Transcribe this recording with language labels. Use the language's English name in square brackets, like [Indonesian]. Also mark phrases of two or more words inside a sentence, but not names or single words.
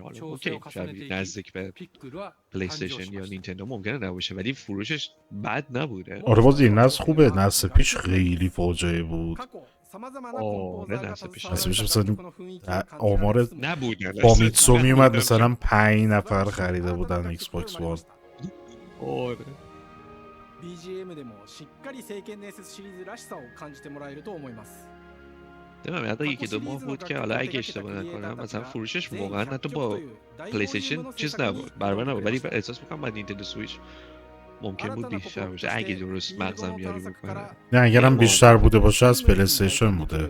[Persian] حالا اوکی شاید نزدیک به پلی استیشن یا نینتندو ممکنه نباشه ولی فروشش بد نبوده. آره باز این نسل خوبه. نسل پیش خیلی فاجعه بود. آره نسل پیش مثلا آمار نبودن. فامیتسو میومد مثلا 5 نفر خریده بودن ایکس باکس وان. آره [Japanese] BGM でもしっかり聖剣伝説シリーズらしさを感じてもらえると思います。 [Persian] نمیدونم حتی یکی دو ماه بود که حالا اگه اشتباه نکنم مثلا فروشش واقعا حتی با پلی استیشن چیز نبود برابر نبود، ولی احساس میکنم با نینتندو سویچ ممکن بود بیشتر باشه اگه درست مغزم یاری بکنه. نه اگرم بیشتر بوده باشه از پلی استیشن بوده.